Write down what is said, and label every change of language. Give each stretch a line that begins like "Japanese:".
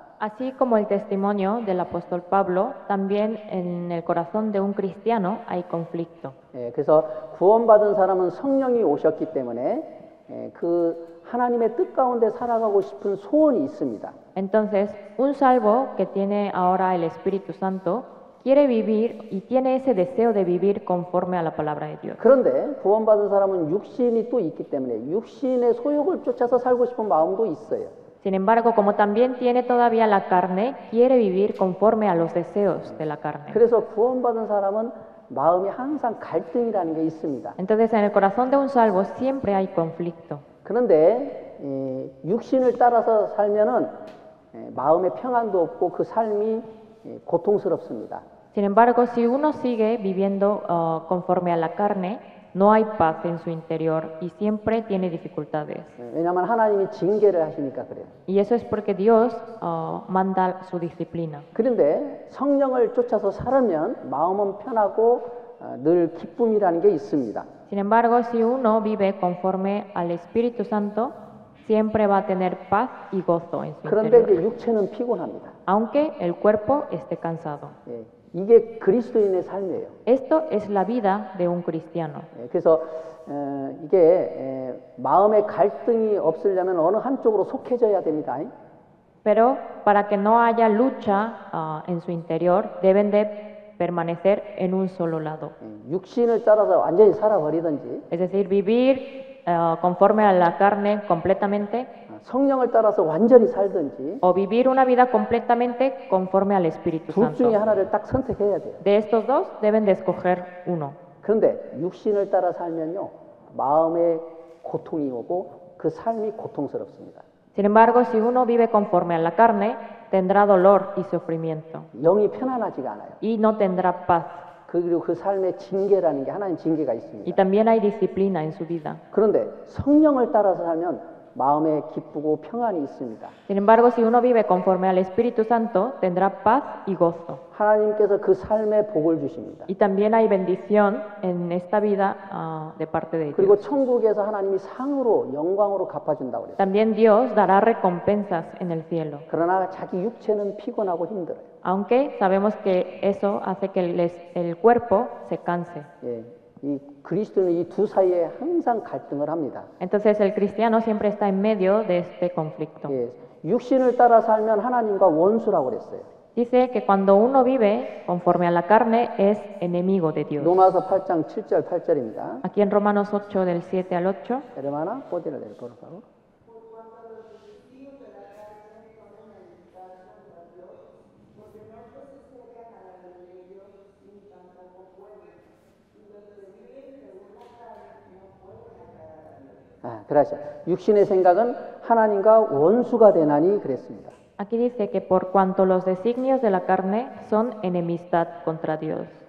Spanish: así como el testimonio del apóstol Pablo, también en el corazón de un cristiano hay conflicto.
Korean: 그래서 구원받은 사람은 성령이 오셨기 때문에 그 하나님의 뜻 가운데 살아가고 싶은 소원이 있습니다.
Spanish: Entonces, un salvo que tiene ahora el Espíritu Santo quiere vivir y tiene ese deseo de vivir conforme a la palabra de Dios.
Korean: 그런데 구원받은 사람은 육신이 또 있기 때문에 육신의 소욕을 쫓아서 살고 싶은 마음도 있어요.
Spanish: Sin embargo, como también tiene todavía la carne, quiere vivir conforme a los deseos de la carne.
Korean: 그래서 구원받은 사람은 마음이 항상 갈등이라는 게 있습니다.
Spanish: Entonces, en el corazón de un salvo siempre hay conflicto.
Korean: 그런데 육신을 따라서 살면은 마음의 평안도 없고 그 삶이 고통스럽습니다.
Spanish: Sin embargo, si uno sigue viviendo conforme a la carne, no hay paz en su interior y siempre tiene dificultades.
Korean: 왜냐하면 하나님이 징계를 하시니까 그래요.
Spanish: Y eso es porque Dios manda su disciplina.
Korean: 그런데 성령을 쫓아서 살면 마음은 편하고 늘 기쁨이라는 게 있습니다.
Spanish: Sin embargo, si uno vive conforme al Espíritu Santo, siempre va a tener paz y gozo en su
Korean: 그런데
Spanish: interior,
Korean: 이제 육체는 피곤합니다.
Spanish: aunque el cuerpo esté cansado.
Korean: 이게 그리스도인의 삶이에요.
Spanish: Esto es la vida de un cristiano.
Korean: 그래서 이게 마음의 갈등이 없으려면 어느 한쪽으로 속해져야 됩니다.
Spanish: Pero para que no haya lucha en su interior, deben de permanecer en un solo lado.
Korean: 육신을 따라서 완전히 살아버리든지
Spanish: Es decir, vivir conforme a la carne completamente
Korean: 성령을 따라서 완전히 살든지
Spanish: o vivir una vida completamente conforme al Espíritu
Korean: 둘 중에
Spanish: Santo.
Korean: 하나를 딱 선택해야 돼요.
Spanish: De estos dos deben de escoger uno.
Korean: 그런데 육신을 따라 살면요 마음에 고통이 오고 그 삶이 고통스럽습니다.
Spanish: Sin embargo, si uno vive conforme a la carne, tendrá dolor y sufrimiento
Korean: 영이 편안하지가 않아요.
Spanish: y no tendrá paz.
Korean: 그리고 그 삶에 징계라는 게 하나님 징계가
Spanish: Y
Korean: 있습니다.
Spanish: también hay disciplina en su vida.
Korean: 그런데 성령을 따라서 살면 마음에 기쁘고 평안이 있습니다.
Spanish: Sin embargo, si uno vive conforme al Espíritu Santo, tendrá paz y gozo.
Korean: 하나님께서 그 삶에 복을 주십니다.
Spanish: Y también hay bendición en esta vida de parte de
Korean: 그리고
Spanish: Dios.
Korean: 천국에서 하나님이 상으로 영광으로 갚아준다고 그랬어요.
Spanish: También Dios dará recompensas en el cielo.
Korean: 그러나 자기 육체는 피곤하고 힘들어요.
Spanish: Aunque sabemos que eso hace que el cuerpo se canse.
Korean: 예, 이 그리스도는 이 두 사이에 항상 갈등을 합니다.
Spanish: Entonces el cristiano siempre está en medio de este conflicto.
Korean: 예, 육신을 따라 살면 하나님과 원수라고 그랬어요.
Spanish: Dice que cuando uno vive conforme a la carne es enemigo de Dios.
Korean: 로마서 8장 7절 8절입니다.
Spanish: Aquí en Romanos 8 del 7 al 8. hermana, ¿puedes leer, por favor?
Korean: 그래서 육신의 생각은 하나님과 원수가 되나니 그랬습니다.
Spanish: Aquí dice que por cuanto los designios de la carne son enemistad contra Dios.